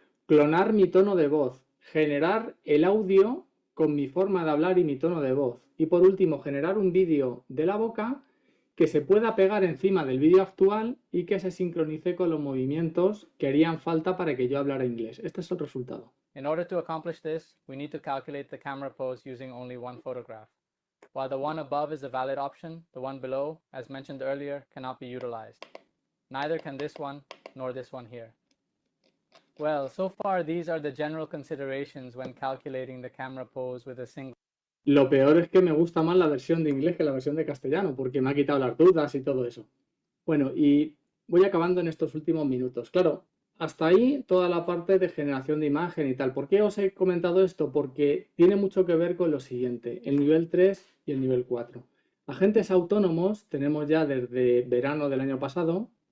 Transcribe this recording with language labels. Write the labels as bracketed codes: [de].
[es] Clonar mi tono de voz. Generar el audio con mi forma de hablar y mi tono de voz. Y por último, generar un vídeo de la boca que se pueda pegar encima del vídeo actual y que se sincronice con los movimientos que harían falta para que yo hablara inglés. Este es el resultado. [en] In order to accomplish this, we need to calculate the camera pose using only one photograph. While the one above is a valid option, the one below, as mentioned earlier, cannot be utilized. Neither can this one, nor this one here. Well, so far these are the general considerations when calculating the camera pose with a single. [es] Lo peor es que me gusta más la versión de inglés que la versión de castellano, porque me ha quitado las dudas y todo eso. Bueno, y voy acabando en estos últimos minutos. Claro, hasta ahí toda la parte de generación de imagen y tal. ¿Por qué os he comentado esto? Porque tiene mucho que ver con lo siguiente, el nivel 3 y el nivel 4. Agentes autónomos tenemos ya desde verano del año pasado